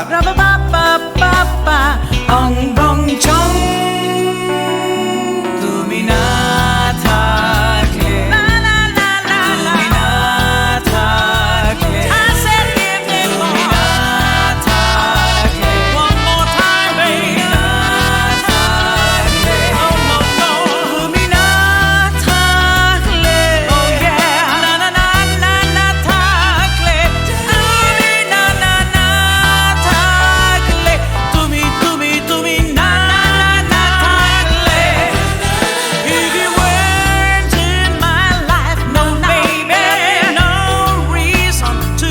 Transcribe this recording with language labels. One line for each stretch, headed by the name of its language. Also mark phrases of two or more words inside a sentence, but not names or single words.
Bangla: রাবা বাবা বাবা অং বং ছং, তুমি না থাকলে না না না না, তুমি না থাকলে
English: I said give me more,
Bangla: তুমি না থাকলে
English: one more time baby,
Bangla: তুমি না থাকলে
English: oh no no,
Bangla: তুমি না থাকলে
English: oh yeah,
Bangla: না না না না না থাকলে, তুমি না না না থাকলে, তুমি তুমি তুমি না না না থাকলে,
English: if you weren't in my life, no baby, no reason to